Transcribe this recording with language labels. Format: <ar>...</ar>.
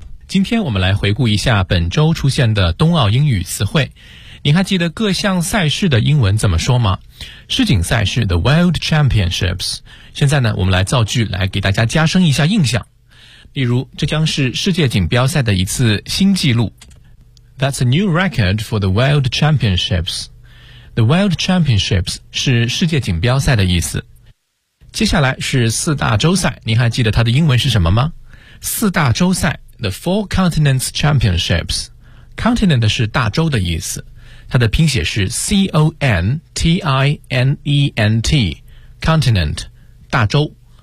<zh>今天我们来回顾一下本周出现的冬奥英语词汇。您还记得各项赛事的英文怎么说吗？世锦赛事 The World Championships。现在呢，我们来造句来给大家加深一下印象，例如这将是世界锦标赛的一次新纪录。</zh> <en>That's a new record for the World Championships。</en> <zh>The World Championships 是世界锦标赛的意思。接下来是四大洲赛，您还记得它的英文是什么吗？四大洲赛 The Four Continents Championships。 Continent 是大洲的意思，它的拼写是 C-O-N-T-I-N-E-N-T Continent 大洲。</zh>